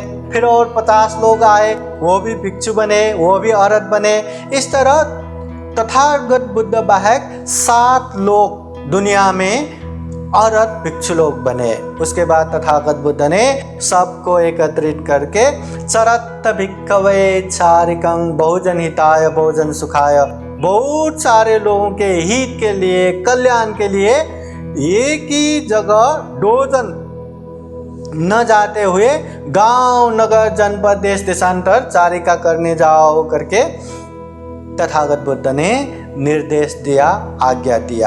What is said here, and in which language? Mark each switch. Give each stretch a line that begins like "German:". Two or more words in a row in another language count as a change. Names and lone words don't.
Hindi: फिर और 50 लोग आए, वो भी भिक्षु बने, वो भी अरहत बने। इस तरह तथागत बुद्ध बाहक 7 लोग दुनिया में अरहत भिक्षु लोग बने। उसके बाद तथागत बुद्ध ने सबको एकत्रित करके
Pali: चरत भिक्खवे चारिकं बहुजन हिताय बहुजन सुखाय,
Hindi: बहुत सारे लोगों के हित के लिए, कल्याण के लिए एक ही जगह डोजन न जाते हुए गांव, नगर, जनपद, देश देशांतर चारिका करने जाओ करके तथागत बुद्ध ने निर्देश दिया, आज्ञा दिया।